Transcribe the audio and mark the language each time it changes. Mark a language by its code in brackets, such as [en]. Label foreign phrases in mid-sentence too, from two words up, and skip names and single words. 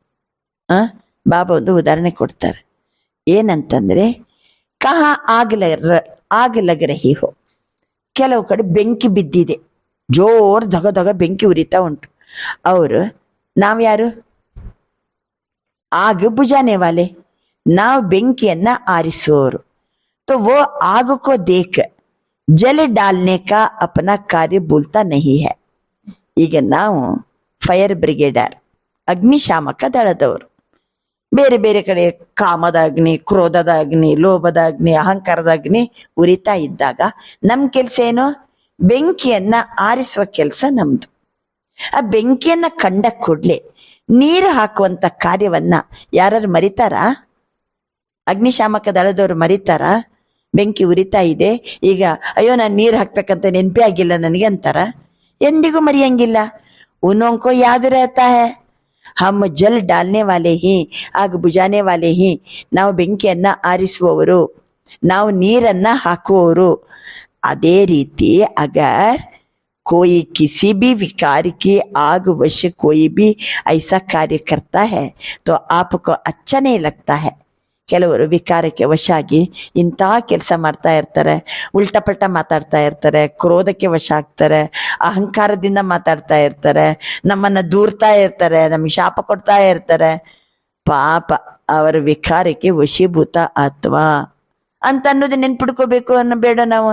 [hi] ಏನಂತಂದ್ರೆ, कहाँ आग लग रही हो. [kn] ಕೆಲವು ಕಡೆ ಬೆಂಕಿ ಬಿದ್ದಿದೆ, ಜೋರ್ ಧಗ ಧಗ ಬೆಂಕಿ ಉರಿತಾ ಉಂಟು. ಅವರು ನಾವ್ ಯಾರು? [hi] आग बुझाने वाले, [kn] ನಾವು ಬೆಂಕಿಯನ್ನ ಆರಿಸೋರು. [hi] तो वो आग को देख जल डालने का अपना कार्य भूलता नहीं है. [kn] ಈಗ ನಾವು [en] fire brigader, [kn] ಅಗ್ನಿಶಾಮಕ ದಳದವರು. ಬೇರೆ ಬೇರೆ ಕಡೆ ಕಾಮದ ಅಗ್ನಿ, ಕ್ರೋಧದ ಅಗ್ನಿ, ಲೋಭದ ಅಗ್ನಿ, ಅಹಂಕಾರದ ಅಗ್ನಿ ಉರಿತಾ ಇದ್ದಾಗ ನಮ್ ಕೆಲ್ಸ ಏನು? ಬೆಂಕಿಯನ್ನ ಆರಿಸುವ ಕೆಲಸ ನಮ್ದು. ಆ ಬೆಂಕಿಯನ್ನ ಕಂಡ ಕೂಡ್ಲೆ ನೀರು ಹಾಕುವಂತ ಕಾರ್ಯವನ್ನ ಯಾರು ಮರಿತಾರ? ಅಗ್ನಿಶಾಮಕ ದಳದವ್ರು ಮರಿತಾರ? ಬೆಂಕಿ ಉರಿತಾ ಇದೆ, ಈಗ ಅಯ್ಯೋ ನಾನು ನೀರು ಹಾಕ್ಬೇಕಂತ ನೆನಪೇ ಆಗಿಲ್ಲ ನನಗೆ ಅಂತಾರ? ಎಂದಿಗೂ ಮರೆಯಂಗಿಲ್ಲ. [hi] उनको याद रहता है, हम जल डालने वाले ही, आग बुझाने वाले ही, [kn] ನಾವು ಬೆಂಕಿಯನ್ನ ಆರಿಸುವವರು, ನಾವು ನೀರನ್ನ ಹಾಕುವವರು. ಅದೇ ರೀತಿ [hi] ಅಗರ್ कोई किसी भी विकार की आग वश कोई भी ऐसा कार्य करता है तो आपको अच्छा नहीं लगता है. [kn] ಕೆಲವರು ವಿಕಾರಕ್ಕೆ ವಶ ಆಗಿ ಇಂಥ ಕೆಲಸ ಮಾಡ್ತಾ ಇರ್ತಾರೆ, [hi] उल्टा पल्टा [kn] ಮಾತಾಡ್ತಾ ಇರ್ತಾರೆ, ಕ್ರೋಧಕ್ಕೆ ವಶ ಆಗ್ತಾರೆ, ಅಹಂಕಾರದಿಂದ ಮಾತಾಡ್ತಾ ಇರ್ತಾರೆ, ನಮ್ಮನ್ನ ದೂರ್ತಾ ಇರ್ತಾರೆ, ನಮ್ಗೆ ಶಾಪ ಕೊಡ್ತಾ ಇರ್ತಾರೆ. ಪಾಪ ಅವರ ವಿಕಾರಕ್ಕೆ ವಶೀಭೂತ ಆತ್ಮ ಅಂತ ಅನ್ನೋದು ನೆನ್ಪಿಡ್ಕೋಬೇಕು ಅನ್ನೋ ಬೇಡ ನಾವು.